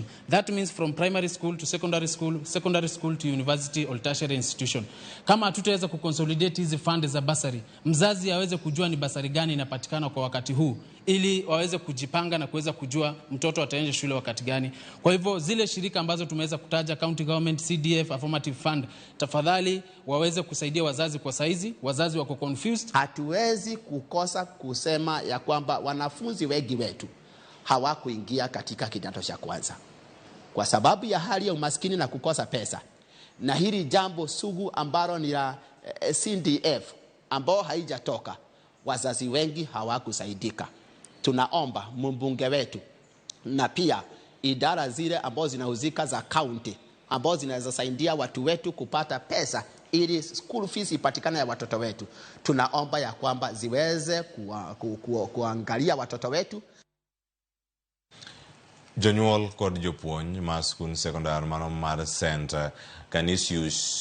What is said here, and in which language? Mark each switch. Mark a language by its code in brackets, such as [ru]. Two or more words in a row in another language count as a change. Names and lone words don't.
[en] That means from primary school to secondary school to university or tertiary institution. [sw] Kama hatutaweza kuconsolidate hizi fund za basari, mzazi aweze kujua ni basari gani inapatikana kwa wakati huu, ili waweze kujipanga na kuweza kujua mtoto ataenda shule wakati gani. Kwa hivyo zile shirika ambazo tumeweza kutaja, [en] county government, CDF, affirmative fund, [sw] tafadhali waweze kusaidia wazazi kwa saizi, wazazi wako confused. Hatuwezi kukosa kusema ya kwamba wanafunzi wengi wetu hawakuingia katika kidato cha kwanza kwa sababu ya hali ya umaskini na kukosa pesa, na hili jambo sugu ambalo ni la CDF ambao haijatoka, wazazi wengi hawakusaidika. Tunaomba mbunge wetu na pia idara zile ambazo zinahusika za county ambazo zinaweza saidia watu wetu kupata pesa ili [en] school fees [sw] ipatikane ya watoto wetu, tunaomba ya kwamba ziweze kuangalia watoto wetu. [luo] Jonyuol kod jopuonj ma skul sekondar mano mar St. Canisius